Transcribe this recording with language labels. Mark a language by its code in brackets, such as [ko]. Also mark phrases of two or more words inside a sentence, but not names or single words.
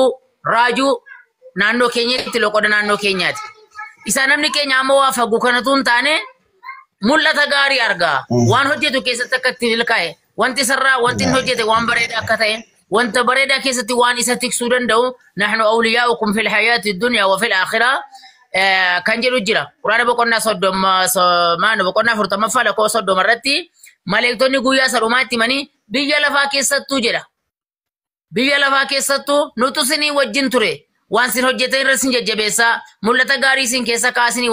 [om] raajuu naannoo keenyatti loqoda naannoo keenyaatti isa namni keenya ammoo waa faguu kanatu hin taane mul'ata gaarii argaa waan hojjetu keessatti akka itti milkaa'e wanti sarraa wanti hojjete waan bareedaa akka ta'e wanta bareedaa keessatti waan isa tiksuu danda'u [ar] نحن أولياؤكم في الحياة الدنيا وفي الآخرة [om] kan jedhu jira quraana boqonnaa 40 lakoo 30 irratti maleektonni guyyaa sadhumaatti himanii biyya lafaa keessattuu jedha biyya lafaa keessattuu nutu isinii wajjin ture waan isin hojjetan irra isin jajjabeessaa mul'ata gaarii isin keessa kaasinii